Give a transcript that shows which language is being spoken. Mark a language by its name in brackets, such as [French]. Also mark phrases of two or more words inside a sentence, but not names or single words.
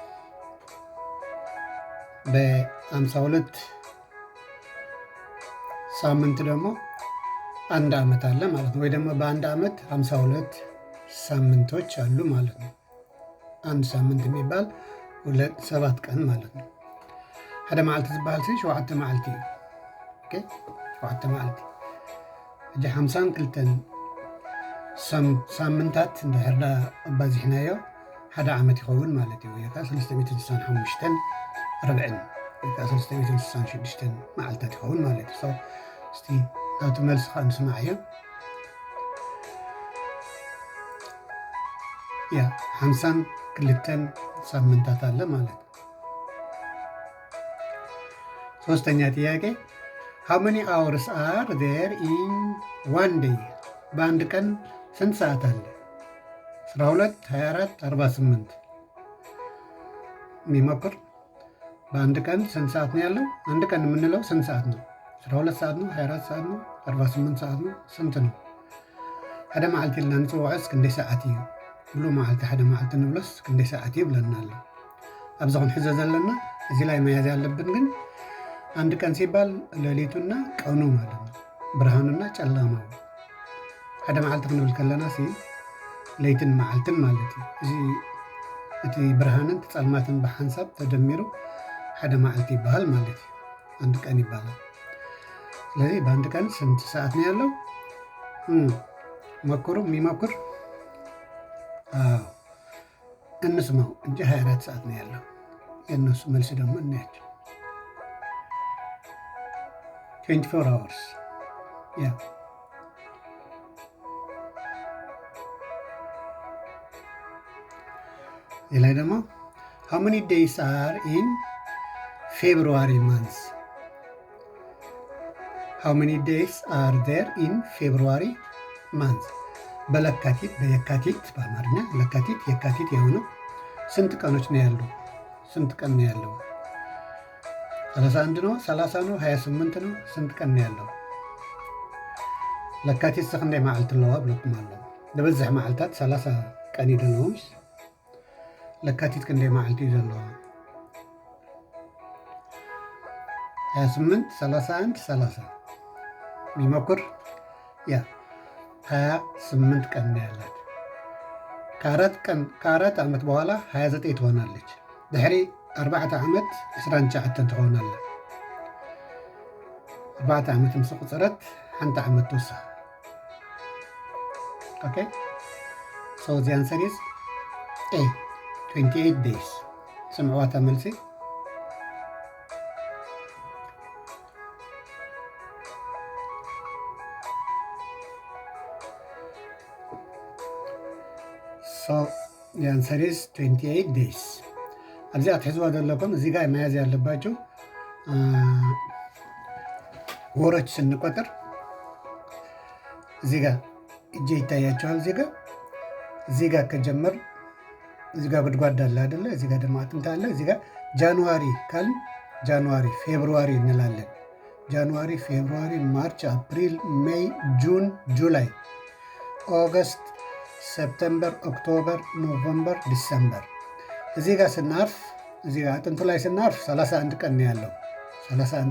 [Amharic] በ52 ሳምንት ደግሞ አንድ ዓመት አለ ማለት ነው። ወይ ደግሞ በአንድ ዓመት 52 ሳምንቶች አሉ ማለት ነው። አንድ ሳምንት የሚባል 7 ቀን ማለት ነው። [Tigrinya] ሓደ መዓልቲ ዝበሃል 7 መዓልቲ እዩ። ኦኬ 7 መዓልቲ እጂ 52 ሳምንታት እንድሕርና ኣባዚሕናዮ ሓደ ዓመት ይኸውን ማለት እዩ። ወይ ከዓ 365 ርብዕን ወይ ከዓ 366 መዓልታት ይኸውን ማለት እዩ። እስቲ ናቱ መልሲ ከዓ ንስማዕ እዮ። [Amharic] ያ 52 ሳምንታት አለ ማለት ነው። ሶስተኛ ጥያቄ [English] how many hours are there in one day? [Amharic] በአንድ ቀን ስንት ሰዓት አለ? 12 24 48 የሚሞክር። በአንድ ቀን ስንት ሰዓት ነው ያለው? አንድ ቀን የምንለው ስንት ሰዓት ነው? 12 ሰዓት ነው? 24 ሰዓት ነው? 48 ሰዓት ነው? ስንት ነው? [Tigrinya] ሓደ መዓልቲ ኢልና ንፅውዖስ ክንደይ ሰዓት እዩ? ብሉ መዓልቲ ሓደ መዓልቲ ንብሎስ ክንደይ ሰዓት እዩ ብለና ኣሎ። ኣብዚ ክንሕዞ ዘለና [Amharic] እዚ ላይ መያዝ ያለብን ግን አንድ ቀን ሲባል ሌሊቱና ቀኑ ማለት ነው፣ ብርሃኑና ጨለማው። [Tigrinya] ሓደ መዓልቲ ክንብል ከለና ለይትን መዓልትን ማለት እዩ። እዚ እቲ ብርሃንን ጸልማትን ብሓንሳብ ተደሚሩ ሓደ መዓልቲ ይበሃል ማለት እዩ፣ [Amharic] አንድ ቀን ይባላል። ስለዚህ በአንድ ቀን ስንት ሰዓት ነው ያለው? ሞክሩ። የሚሞክር እንስማው እንጂ 24 ሰዓት ነው ያለው። የእነሱ መልስ ደግሞ እናያቸው። 24 hours ያ ላይ ደግሞ [English] how many days are in February month? how many days are there in February month? [Amharic] በለካቲት በየካቲት በአማርኛ ለካቲት የካቲት የሆነው ስንት ቀኖች ነው ያሉ? ስንት ቀን ነው ያለው? 31 ነው? 30 ነው? 28 ነው? ስንት ቀን ነው ያለው? [Tigrinya] ለካቲት ክንደይ መዓልቲ ኣለዋ ብለኩም ኣሎ። ዝበዝሕ መዓልታት 30 ቀን እዩ ዘለዎም። ለካቲት ክንደይ መዓልቲ እዩ ዘለዋ? [Amharic] 28 31 30 የሚሞክር ያ 28 ቀን ነው ያላት። ከአራት ዓመት በኋላ 29 ትሆናለች። [Tigrinya] ድሕሪ 4 ዓመት [Amharic] 29 ትሆናለች። [Tigrinya] 4 ዓመት ምስ ቁፅረት ሓንቲ ዓመት ትውስኽ። [English] okay so the answer is A 28 days። [Tigrinya] ስምዕዋታ መልሲ [English] So the answer is 28 days። [Tigrinya] ኣብዚ ኣትሕዝዋ ዘለኩም [Amharic] እዚ ጋር መያዝ ያለባቸው ወሮች ስንቆጥር እዚህ ጋር እጄ ይታያቸዋል። እዚህ ጋር ከጀመር እዚህ ጋር ጉድጓድ አለ አይደለ? እዚህ ጋር ደግሞ አጥንት አለ። እዚህ ጋር ጃንዋሪ ካልን ጃንዋሪ ፌብሩዋሪ እንላለን። ጃንዋሪ፣ ፌብሩዋሪ፣ ማርች፣ አፕሪል፣ ሜይ፣ ጁን፣ ጁላይ፣ ኦገስት፣ ሰፕተምበር፣ ኦክቶበር፣ ኖቨምበር፣ ዲሰምበር። እዚህ ጋር ስናርፍ እዚህ ጋር አጥንቱ ላይ ስናርፍ 31 ቀን ነው ያለው። 31